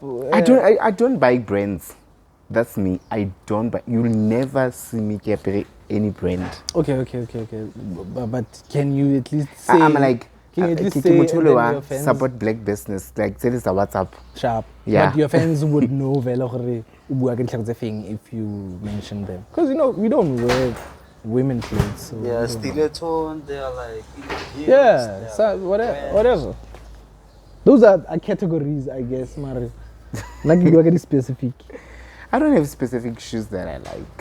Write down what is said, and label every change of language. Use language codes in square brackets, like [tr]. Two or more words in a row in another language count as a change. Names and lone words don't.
[en] I don't buy brands. That's me. I don't buy. You'll never see me get any brand. Okay. But can you at least say? I'm like, Can you at least Kiki say and then Mutuluwa, your fans support black business. Like, that is a WhatsApp. sharp? Yeah. But your fans would know [tn] vele gore o bua ka ditlhako tse feng [en] if you mention them. Because you know we don't wear women clothes. So we Yeah, don't know. stiletto. They are like. heels, Yeah, they are so brands. whatever. Those are categories, I guess, Mari. Like you are specific. I don't have specific shoes that I like.